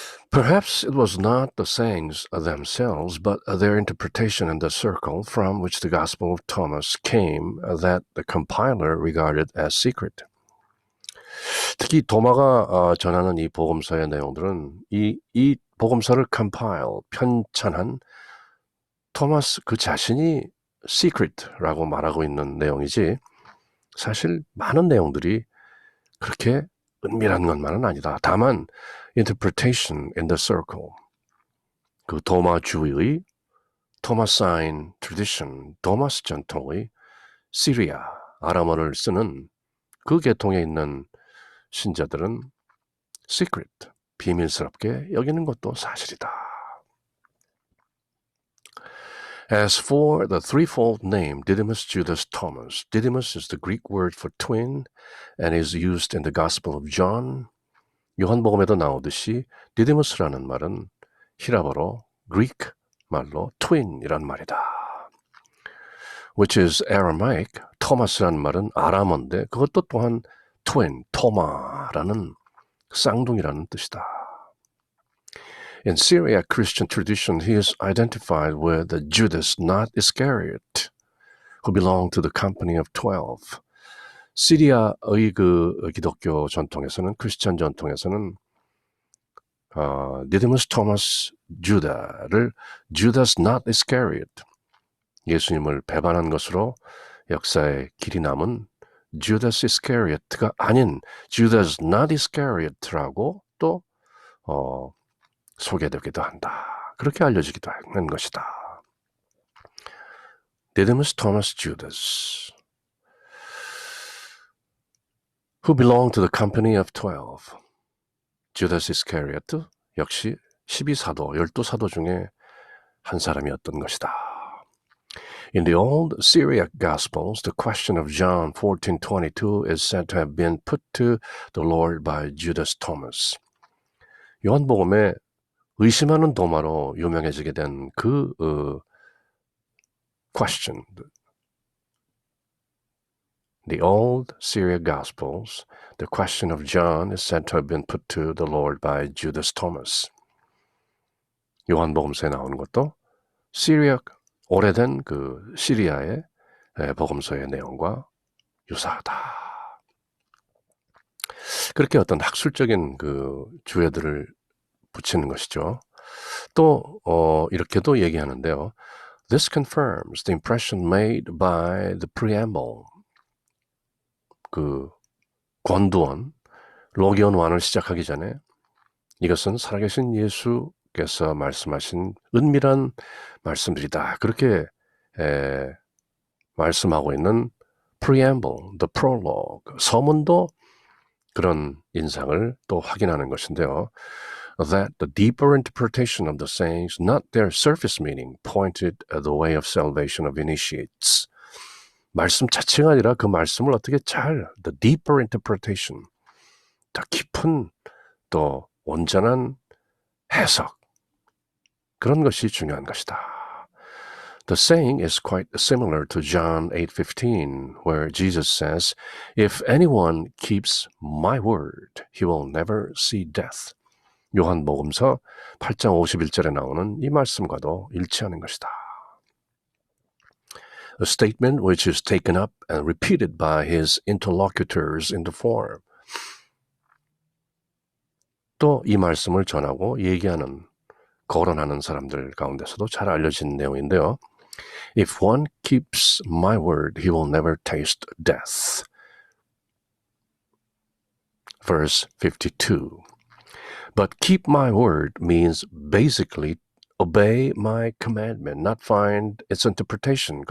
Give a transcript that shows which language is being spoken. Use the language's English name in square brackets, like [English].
[English] Perhaps it was not the sayings themselves, but their interpretation in the circle from which the Gospel of Thomas came that the compiler regarded as secret. [Korean] 특히 도마가 전하는 이 복음서의 내용들은 이 복음서를 compile, 편찬한 토마스 그 자신이 secret라고 말하고 있는 내용이지 사실 많은 내용들이 그렇게 은밀한 것만은 아니다. 다만 [English] interpretation in the circle, [Korean] 그 도마주의, 토마사인 tradition, 도마스 전통의 시리아, 아람어를 쓰는 그 계통에 있는 신자들은 secret, 비밀스럽게 여기는 것도 사실이다. [English] As for the threefold name Didymus Judas Thomas, Didymus is the Greek word for twin and is used in the Gospel of John. [Korean] 요한복음에도 나오듯이 디디무스라는 말은 히라버로 Greek 말로 twin이란 말이다. [English] Which is Aramaic. [Korean] 토마스라는 말은 아람어인데 그것도 또한 twin, 토마라는 쌍둥이라는 뜻이다. [English] In Syriac Christian tradition, he is identified with Judas, not Iscariot, who belonged to the company of 12. [Korean] 시리아의 그 기독교 전통에서는, 크리스천 전통에서는 Didymus Thomas Judah를 [English] Judas not Iscariot, [Korean] 예수님을 배반한 것으로 역사에 길이 남은 Judas Iscariot가 아닌 Judas not Iscariot라고 또 소개되기도 한다. 그렇게 알려지기도 하는 것이다. [English] Didymus Thomas Judas, who belonged to the company of 12. [Korean] Judas Iscariot 역시 12사도, 12사도 중에 한 사람이었던 것이다. [English] In the old Syriac Gospels, the question of John 14:22 is said to have been put to the Lord by Judas Thomas. [Korean] 요한복음에 의심하는 도마로 유명해지게 된 그 question. [English] The old Syriac Gospels, the question of John is said to have been put to the Lord by Judas Thomas. [Korean] 요한복음서에 나오는 것도 시리아, 오래된 그 시리아의 복음서의 내용과 유사하다. 그렇게 어떤 학술적인 그 주해들을 붙이는 것이죠. 또 이렇게도 얘기하는데요. [English] This confirms the impression made by the preamble. [Korean] 그 권두원, 로기온 1을 시작하기 전에 이것은 살아계신 예수께서 말씀하신 은밀한 말씀들이다. 그렇게 말씀하고 있는 [English] preamble, the prologue, [Korean] 서문도 그런 인상을 또 확인하는 것인데요. [English] That the deeper interpretation of the sayings, not their surface meaning, pointed the way of salvation of initiates. [Korean] 말씀 자체가 아니라 그 말씀을 어떻게 잘, [English] the deeper interpretation, [Korean] 더 깊은 또 온전한 해석, 그런 것이 중요한 것이다. [English] The saying is quite similar to John 8:15, where Jesus says, If anyone keeps my word, he will never see death. [Korean] 요한복음서 8장 51절에 나오는 이 말씀과도 일치하는 것이다. [English] A statement which is taken up and repeated by his interlocutors in the forum. [Korean] 또 이 말씀을 전하고 얘기하는, 거론하는 사람들 가운데서도 잘 알려진 내용인데요. [English] If one keeps my word, he will never taste death. Verse 52. But keep my word means basically obey my commandment, not find its interpretation.